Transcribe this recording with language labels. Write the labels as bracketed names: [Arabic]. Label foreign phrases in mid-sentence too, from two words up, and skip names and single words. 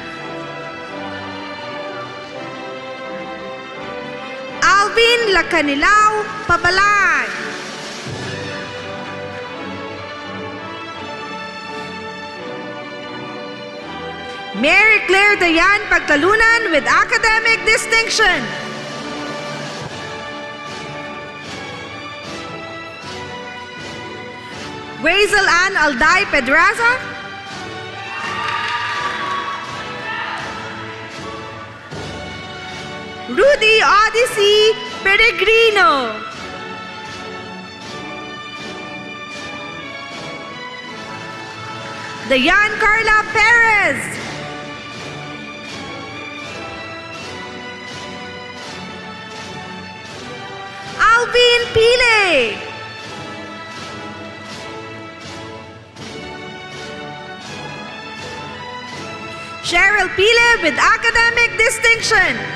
[English] Alvin Lacanilao Pabalay. Mary Claire Dayan Pagtalunan with academic distinction. Razel Ann Alday Pedraza. Rudy Odyssey Peregrino. Dayan Carla Perez. Alvin Pile. Cheryl Pile with academic distinction.